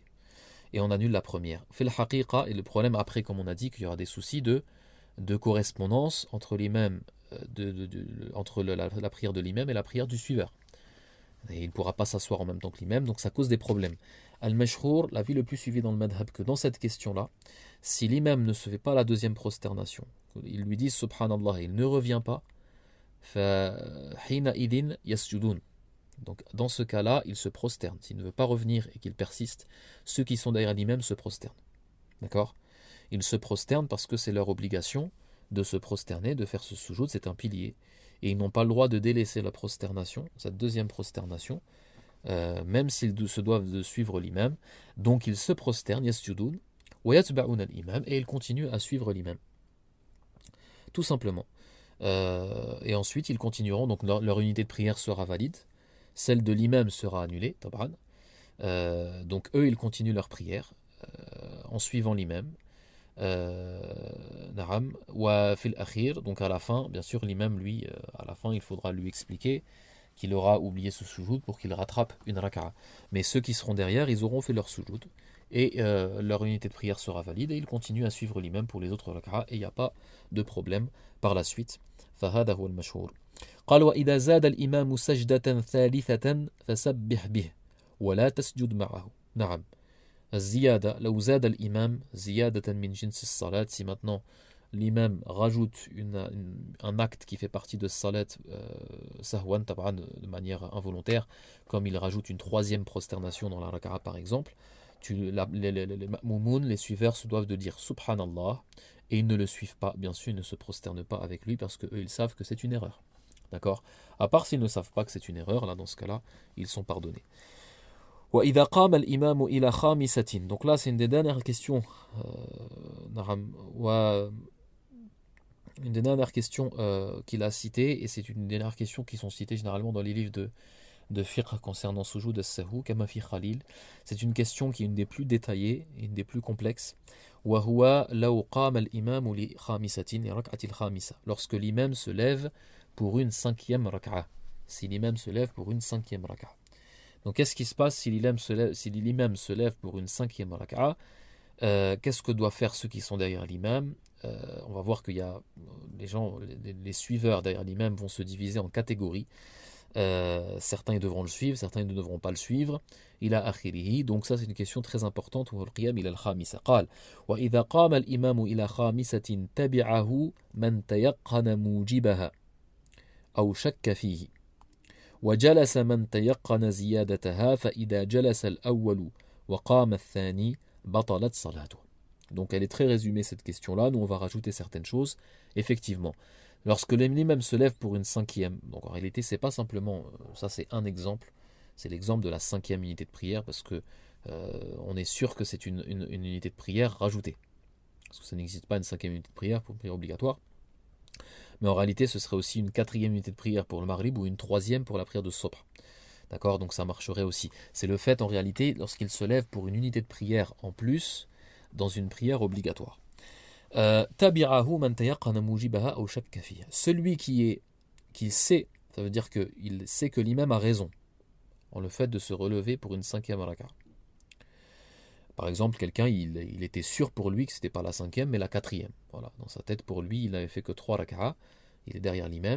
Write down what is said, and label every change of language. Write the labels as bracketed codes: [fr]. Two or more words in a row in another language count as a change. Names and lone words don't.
[fr] Et on annule la première. Fait le haqiqa, et le problème après, comme on a dit, qu'il y aura des soucis de correspondance entre l'imam, entre la prière de l'imam et la prière du suiveur. Et il ne pourra pas s'asseoir en même temps que l'imam, donc ça cause des problèmes. Al-Mashhur, l'avis le plus suivi dans le madhab, que dans cette question-là, si l'imam ne se fait pas la deuxième prosternation, il lui dit subhanallah et il ne revient pas, [ar] فحينئذ يسجدون. [fr] Donc dans ce cas-là, il se prosterne. S'il ne veut pas revenir et qu'il persiste, ceux qui sont derrière l'imam se prosternent. D'accord? Ils se prosternent parce que c'est leur obligation de se prosterner, de faire ce sujoud, c'est un pilier. Et ils n'ont pas le droit de délaisser la prosternation, cette deuxième prosternation, même s'ils se doivent de suivre l'imam. Donc ils se prosternent, [ar] يسجدون ويتبعون الإمام, [fr] et ils continuent à suivre l'imam. Tout simplement. Et ensuite, ils continueront, donc leur unité de prière sera valide. Celle de l'imam sera annulée, tab'an. Donc eux, ils continuent leur prière en suivant l'imam. [ar] وفي الآخر, [fr] donc à la fin, bien sûr, l'imam, lui, à la fin, il faudra lui expliquer qu'il aura oublié ce sujoud pour qu'il rattrape une raka'a. Mais ceux qui seront derrière, ils auront fait leur sujoud et leur unité de prière sera valide et ils continuent à suivre l'imam pour les autres raka'a et il n'y a pas de problème par la suite. [ar] فهذا هو المشهور. قال وإذا زاد الإمام سجدة ثالثة فسبح به ولا تسجد معه. نعم. الزيادة لو زاد الإمام زيادة من جنس الصلاة. [fr] Si maintenant l'imam rajoute un acte qui fait partie de [ar] صلاة سهوا طبعا [fr] de manière involontaire, comme il rajoute une troisième prosternation dans la raka'a par exemple, les ma'moumoun, les suiveurs se doivent de dire subhanallah et ils ne le suivent pas, bien sûr ils ne se prosternent pas avec lui parce qu'eux ils savent que c'est une erreur. D'accord? À part s'ils ne savent pas que c'est une erreur, là dans ce cas-là, ils sont pardonnés. [ar] وَإِذَا قَامَ الْإِمَامُ إِلَى خَامِسَةٍ. [fr] Donc là, c'est une des dernières questions. Une des dernières questions qu'il a citées, et c'est une des dernières questions qui sont citées généralement dans les livres de fiqh concernant [ar] سجود السهو, كما في خليل. [fr] C'est une question qui est une des plus détaillées, une des plus complexes. [ar] وَهُوَ لَوْ قَامَ الْإِمَامُ لِخَامِسَةٍ لِرَكْعَةِ الْخَامِسَةِ. [fr] Lorsque l'imam se lève pour une cinquième raka'a. Si l'imam se lève pour une cinquième raka'a. Donc qu'est-ce qui se passe si l'imam se lève pour une cinquième raka'a? Qu'est-ce que doivent faire ceux qui sont derrière l'imam? On va voir qu'il y a les suiveurs derrière l'imam vont se diviser en catégories. Certains ils devront le suivre, certains ils ne devront pas le suivre. [ar] إلى آخره. [fr] Donc ça c'est une question très importante. [ar] والقيام إلى الخامسة. قال وإذا قام الإمام إلى خامسة تبعه من تيقن موجبها أو شك فيه. وجلس من تيقن زيادتها فإذا جلس الأول وقام الثاني بطلت صلاته. [fr] Donc elle est très résumée cette question-là, nous on va rajouter certaines choses. Effectivement, lorsque l'imam se lève pour une cinquième, donc en réalité c'est pas simplement, ça c'est un exemple, c'est l'exemple de la cinquième unité de prière parce que on est sûr que c'est une unité de prière rajoutée. Parce que ça n'existe pas une cinquième unité de prière pour une prière obligatoire. Mais en réalité, ce serait aussi une quatrième unité de prière pour le Maghrib ou une troisième pour la prière de Sobh. D'accord? Donc ça marcherait aussi. C'est le fait en réalité lorsqu'il se lève pour une unité de prière en plus dans une prière obligatoire. [ar] تبعه من تيقن موجبها أو شك فيها. [fr] Celui qui sait, ça veut dire qu'il sait que l'imam a raison en le fait de se relever pour une cinquième raka'a. Par exemple, quelqu'un, il était sûr pour lui que ce n'était pas la cinquième, mais la quatrième. Voilà, dans sa tête, pour lui, il n'avait fait que 3 raka'a, il est derrière l'imam.